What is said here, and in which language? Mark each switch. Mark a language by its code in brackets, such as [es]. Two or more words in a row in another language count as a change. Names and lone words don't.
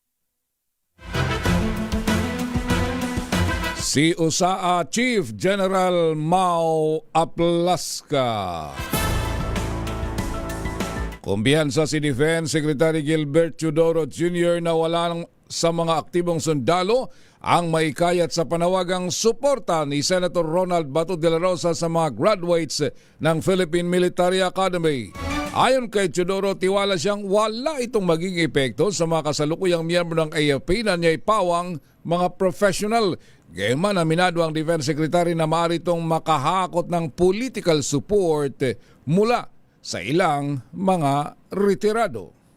[tl] Si USAA Chief General Mau Aplasca. Kumbiyansa si Defense Secretary Gilbert Teodoro Jr. na walang sa mga aktibong sundalo ang maikayat sa panawagang suporta ni Senator Ronald Bato de la Rosa sa mga graduates ng Philippine Military Academy. Ayon kay Teodoro, tiwala siyang wala itong maging epekto sa mga kasalukuyang miyembro ng AFP na niya'y pawang mga professional. Gayunman, aminado ang Defense Secretary na maaari itong makahakot ng [en] political support [tl] mula sa ilang mga retirado.